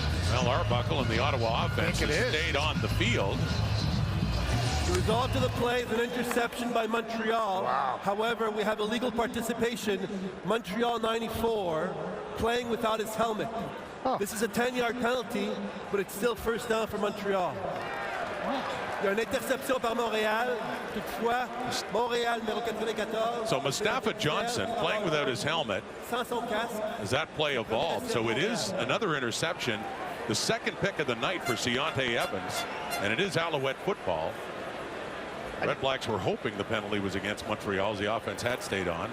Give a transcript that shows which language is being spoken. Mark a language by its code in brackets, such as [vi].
[en] Well, Arbuckle and the Ottawa offense has stayed on the field. The result of the play is an interception by Montreal. Wow. However, we have illegal participation. Montreal 94 playing without his helmet. Oh. This is a 10-yard penalty, but it's still first down for Montreal. [fr] Il y a une interception par Montréal. Toutefois, Montréal numéro 94. [en] So Mustafa Johnson playing without his helmet [fr] Sans son casque. [en] as that play evolved. So it is another interception. The second pick of the night for Keontae Evans, and it is Alouette football. Red Blacks were hoping the penalty was against Montreal as the offense had stayed on.